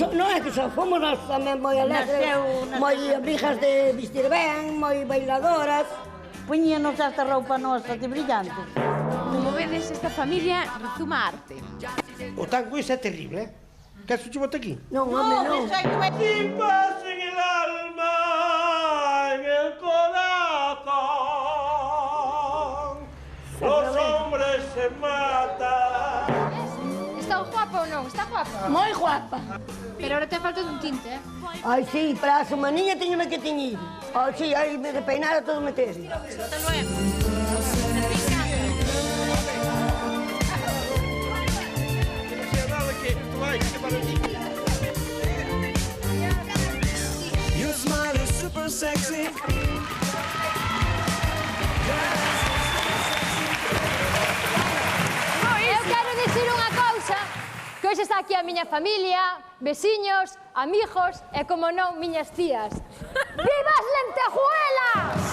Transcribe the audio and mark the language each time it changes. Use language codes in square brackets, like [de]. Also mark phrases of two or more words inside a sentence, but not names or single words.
[gl] Non é que xa fomos nós tamén moi alegres, moi amigas de vestir ben, moi bailadoras. Poñíanos esta roupa nosa de brillante. Como vedes, esta familia rezuma arte. O tango ese é terrible, Queres que te bote aquí? Non, home, non. [es] Sin paz en el alma, en el corazón, los hombres se matan. [gl] Está guapo ou non? Está guapo? guapa. Moi guapa. [es] Pero ahora te falta [gl] dun tinte, [es] eh? [gl] Ai, sí, para a semaniña teño que teñir. Oh, sí, aí me de peinar a todo meter. [es] Hasta luego. [en] Your smile is super sexy. [gl] Eu quero dicir unha cousa, que hoxe está aquí a miña familia, veciños, amigos e, como non, miñas tías. Viva as lentejuelas!